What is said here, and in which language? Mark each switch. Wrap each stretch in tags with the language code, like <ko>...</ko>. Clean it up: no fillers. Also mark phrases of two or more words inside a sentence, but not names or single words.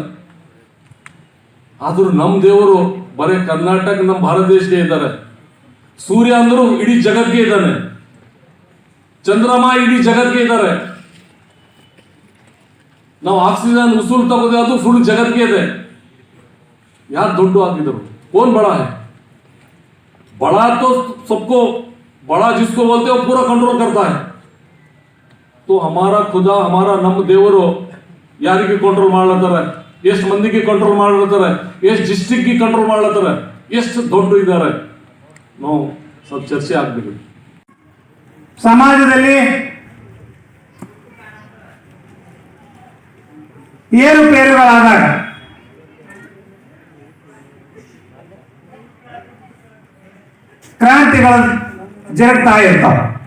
<kn>ಆದ್ರೂ ನಮ್ಮ ದೇವರು ಬರೇ ಕರ್ನಾಟಕ, ನಮ್ಮ ಭಾರತ ದೇಶಕ್ಕೆ ಇದ್ದಾರೆ. ಸೂರ್ಯ ಅಂದ್ರು ಇಡೀ ಜಗತ್ಗೆ ಇದ್ದಾನೆ, ಚಂದ್ರಮ ಇಡೀ ಜಗತ್ಗೆ ಇದ್ದಾರೆ. ನಾವು ಆಕ್ಸಿಜನ್ ಉಸುಲ್ ತಗೋದೆ, ಅದು ಫುಲ್ ಜಗತ್ಗೆ ಇದೆ. ಯಾರು ದೊಡ್ಡ ಆಗಿದ್ರು?</kn> <hi>कौन बड़ा है? बड़ा तो सबको, बड़ा जिसको बोलते हैं वो पूरा कंट्रोल करता है. तो हमारा खुदा, हमारा</hi> <kn>ನಮ್ಮ ದೇವರು ಯಾರಿಗೆ ಕಂಟ್ರೋಲ್ ಮಾಡ್ಲತ್ತಾರೆ? ಎಷ್ಟು ಮಂದಿಗೆ ಕಂಟ್ರೋಲ್ ಮಾಡ್ಲತ್ತಾರೆ? ಎಷ್ಟು ಡಿಸ್ಟ್ರಿಕ್ಟ್ಗೆ ಕಂಟ್ರೋಲ್ ಮಾಡ್ಲತ್ತಾರೆ? ಎಷ್ಟು ದೊಡ್ಡ ಇದ್ದಾರೆ? ನಾವು ಸ್ವಲ್ಪ ಚರ್ಚೆ ಆಗ್ಬೇಕು. ಸಮಾಜದಲ್ಲಿ ಏರುಪೇರುಗಳಾದಾಗ ಕ್ರಾಂತಿಗಳು ಜರುಗ್ತಾ ಇರ್ತಾವೆ.</kn>